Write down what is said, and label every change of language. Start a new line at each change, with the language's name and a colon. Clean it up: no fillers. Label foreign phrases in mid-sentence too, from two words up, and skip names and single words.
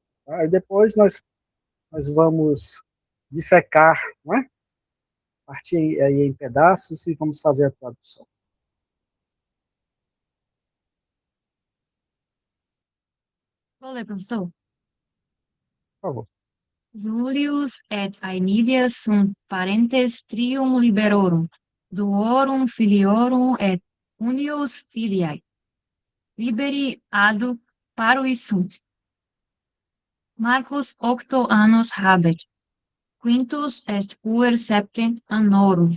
Portuguese: E depois nós vamos dissecar, não é? Partir aí em pedaços e vamos fazer a tradução. Vou ler, professor. Por favor.
Latin: Julius et Aemilia sunt parentes trium liberorum, duorum filiorum et unius filiae. Liberi aduc parui sunt. Marcus 8 annos habet, quintus est puer septent annorum.